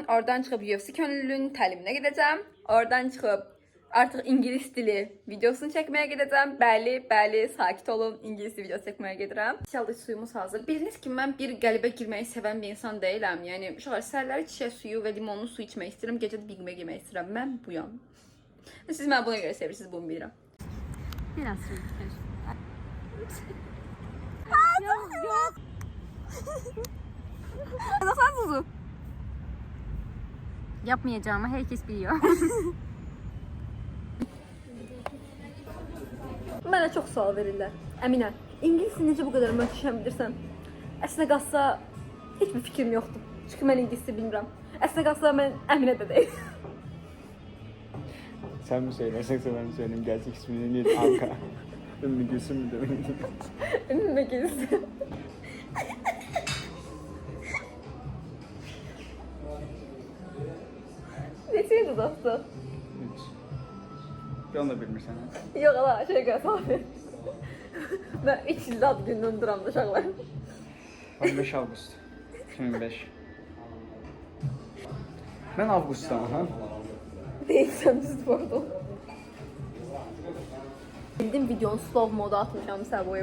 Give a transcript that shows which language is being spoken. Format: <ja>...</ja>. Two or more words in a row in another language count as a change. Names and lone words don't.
<az>Oradan çıxıb UFC könüllünün təliminə gedəcəm. Oradan çıxıb artıq ingilis dili videosunu çəkməyə gedəcəm. Bəli, sakit olun. İngilis dili videosu çəkməyə gedirəm. İnşallah suyumuz hazır. Bildiniz ki, mən bir qəlibə girməyi sevən bir insan deyiləm. Yəni uşaqlar, səhərləri çiçək suyu və limonlu su içmək istəyirəm. Gecə də biqmək yemək istəyirəm. Mən buyam. Siz məni buna görə sevirsiniz, bunu bilirəm.</az> <tr>Biraz su içer. Yok. Nasıl tuzu? Yapmayacağımı herkes biliyor.</tr> <az>Mənə çox sual verirlər. Əminə, ingilis necə bu qədər möhtəşəm bilirsən? Əslində qalsa heç bir fikrim yoxdur. Çünki mən ingilis bilmirəm. Əslində qalsa mən Əminə də deyil.</az> <tr>Sen mi söylersekse ben söyleyeyim. Gerçek ismini değil. Anka. Ümmü Gülsüm mü demek?</tr> <az>Ümmü Gülsüm. Neçəydi dostum? 3. Bir onu da bilmirsən. Yox, ala, şey qəsabı. Mən 3 ildə ad gündən duram da uşaqlar. 15 Avgust 2005.</az> <tr>Ben Avgust'tan ha.</tr> <az>Değilsəm düz vurdum. Bildim videonu slow moda atmışam səboya.</az>